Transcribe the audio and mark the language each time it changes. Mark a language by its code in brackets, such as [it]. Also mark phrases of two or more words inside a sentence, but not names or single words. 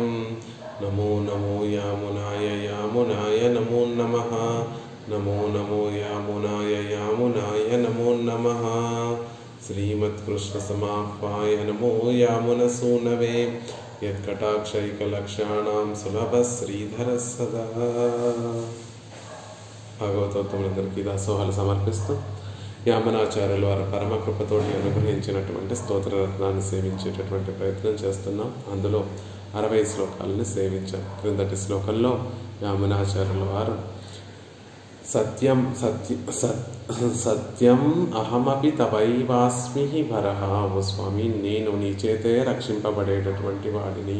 [sa] नमो नमो यामुनाय यामुनाय नमो नमः। नमो नमो यामुनाय यामुनाय नमो नमः। श्रीमत्कृष्णसमाह्वाय नमो यामुनसूनवे यत्कटाक्षैकलक्षाणां सुलभः श्रीधरः सदा। [te] భాగవతోత్తములందరికీ దాసోహాలు సమర్పిస్తూ యామనాచార్యుల వారి పరమకృపతోటి అనుగ్రహించినటువంటి స్తోత్రరత్నాన్ని సేవించేటటువంటి ప్రయత్నం చేస్తున్నాం. అందులో 60 శ్లోకాలని సేవించాం. క్రిందటి శ్లోకంలో యామనాచార్యుల వారు [sa] సత్యం అహమపి తవైవాస్మి భరః, [te] ఓ స్వామి నేను నీ చేతే రక్షింపబడేటటువంటి వాడిని.